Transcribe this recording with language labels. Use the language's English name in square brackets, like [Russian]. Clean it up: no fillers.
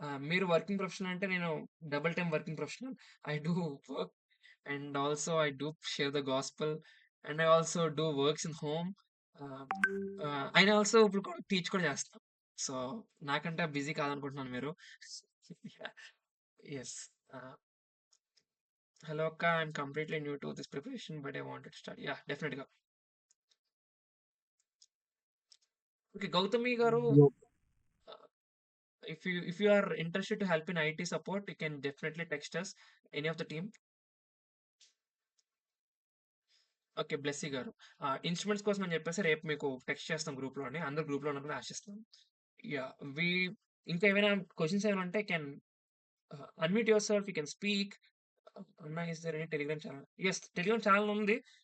[English] మీరు working professional అంటే నేను double time working professional. I do work and also I do share the gospel and I also do works in home. [Telugu] And also ఇప్పుడు కూడా teach కూడా చేస్తాను. So నాకంటే busy కాదనుకుంటున్నాను మీరు. Yes. [English] Hello అక్క, I'm completely new to this preparation but I wanted to start. Yeah! డెఫినెట్‌గా. Okay. Gautami garu, if you are interested to help in IT support, you can definitely text us, any of the team. Okay. Blessy garu. [Telugu] Instruments కోసం అని చెప్పేసి రేపు మీకు text చేస్తాం గ్రూప్‌లోని. అందరూ గ్రూప్‌లో ఉన్నారని ఆశిస్తున్నాను. యాహ్! ఇంకా ఏమైనా క్వెషన్స్ ఏమైనా ఉంటే [English] Can unmute yourself. You can speak. అన్నా is there any Telegram channel? Yes. [Telugu] Telegram channel ఉంది.